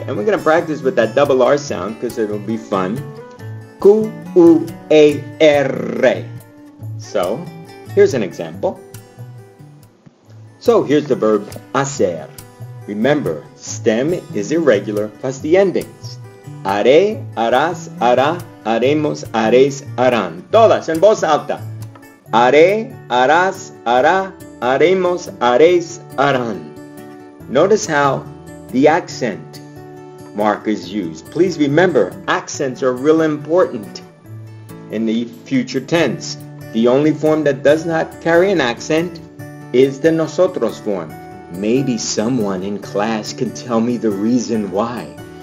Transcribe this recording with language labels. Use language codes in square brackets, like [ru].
[en] And we're going to practice with that double R sound because it'll be fun. Q-U-A-R. So, here's an example. So, here's the verb hacer. Remember, stem is irregular plus the endings. [es] Haré, harás, hará, haremos, haréis, harán. Todas en voz alta. Haré, harás, hará, haremos, haréis, harán. [en] Notice how the accent mark is used. Please remember, accents are real important in the future tense. The only form that does not carry an accent is the nosotros form. Maybe someone in class can tell me the reason why.